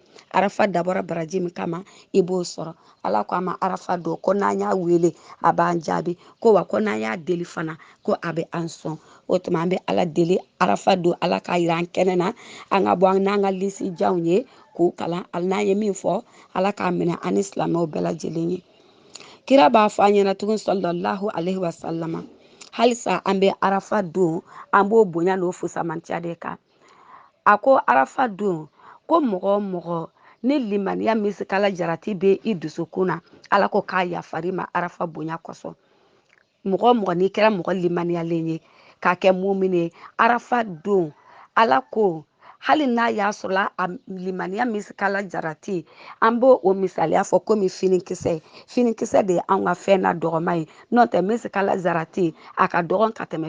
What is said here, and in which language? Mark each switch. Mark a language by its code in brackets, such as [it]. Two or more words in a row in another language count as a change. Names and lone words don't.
[bm] arafa dabɔra baraji min kama i b'o sɔrɔ ala ko a ma arafa don ko n'an y'a wele a b'an jaabi ko wa ko n'an y'a deli fana ko a bɛ an sɔn o tuma an bɛ ala deli arafa don ala k'a yira an kɛnɛ na an ka bɔ an n'an ka lisi janw ye k'u kalan ali n'an ye min fɔ ala k'a minɛ an ni silamɛw bɛɛ lajɛlen ye kira b'a fɔ an ɲɛna tugun [ar] صلى الله عليه وسلم [bm] halisa an bɛ arafa don an b'o bonya n'o fusamantiya de kan a ko arafa don ko mɔgɔ o mɔgɔ ni limaniya misikala jarati bɛ i dusukun na ala ko k'a yafari ma arafa bonya kosɔn mɔgɔ o mɔgɔ n'i kɛra mɔgɔ limaniyalen ye k'a kɛ mumini ye arafa don ala ko hali n'a y'a sɔrɔ a limaniya misikala jarati an b'o o misaliya fɔ komi finikisɛ de ye anw ka fɛn na dɔgɔma ye n'o tɛ misikala jarati a ka dɔgɔn ka tɛmɛ